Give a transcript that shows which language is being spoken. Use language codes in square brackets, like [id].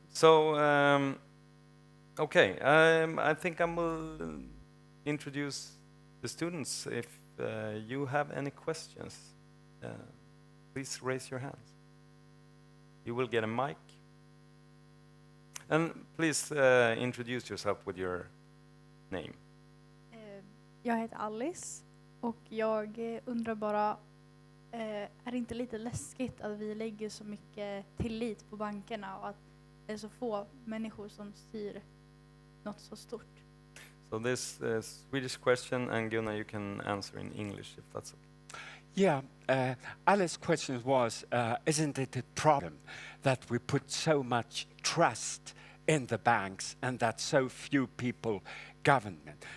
[en] So, I think I will introduce the students. If you have any questions, please raise your hands. You will get a mic. And please introduce yourself with your name. [sv] Jag heter Alice och jag undrar bara, är det inte lite läskigt att vi lägger så mycket tillit på bankerna och att det är så få människor som styr något så stort? [en] So this Swedish question, and Gunnar, you can answer in English if that's okay. Yeah, Alice's question was, isn't it a problem that we put so much trust in the banks and that so few people government?